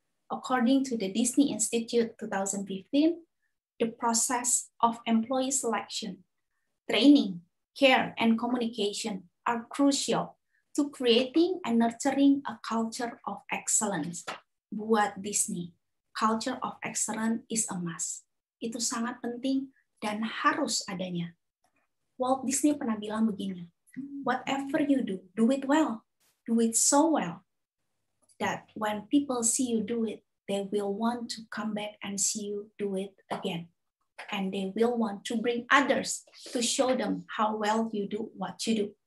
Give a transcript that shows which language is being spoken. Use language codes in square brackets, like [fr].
[en] According to the Disney Institute 2015, the process of employee selection, training, care, and communication are crucial to creating and nurturing a culture of excellence. Buat Disney, culture of excellence is a must. [id] Itu sangat penting dan harus adanya. [en] Walt Disney [id] pernah bilang begini, [en] whatever you do it well, do it so well, that when people see you do it, they will want to come back and see you do it again. And they will want to bring others to show them how well you do what you do.